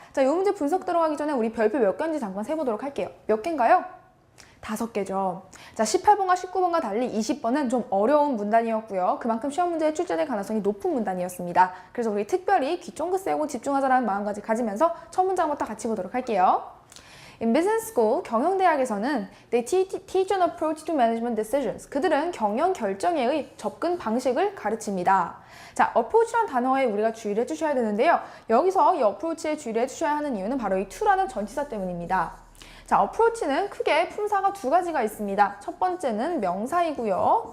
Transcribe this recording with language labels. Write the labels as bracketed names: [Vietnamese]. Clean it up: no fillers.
[Korean] 자, 이 문제 분석 들어가기 전에 우리 별표 몇 개인지 잠깐 세보도록 할게요. 몇 개인가요? 5개죠. 자, 18번과 19번과 달리 20번은 좀 어려운 문단이었고요. 그만큼 시험 문제에 출제될 가능성이 높은 문단이었습니다. 그래서 우리 특별히 귀 쫑긋 세우고 집중하자라는 마음까지 가지면서 첫 문장부터 같이 보도록 할게요. [English] In business school, [Korean] 경영대학에서는 [English] they teach an approach to management decisions. [Korean] 그들은 경영 결정에 접근 방식을 가르칩니다. 자, approach라는 단어에 우리가 주의를 해주셔야 되는데요. 여기서 이 approach에 주의를 해주셔야 하는 이유는 바로 이 to라는 전치사 때문입니다. 자, approach는 크게 품사가 두 가지가 있습니다. 첫 번째는 명사이고요.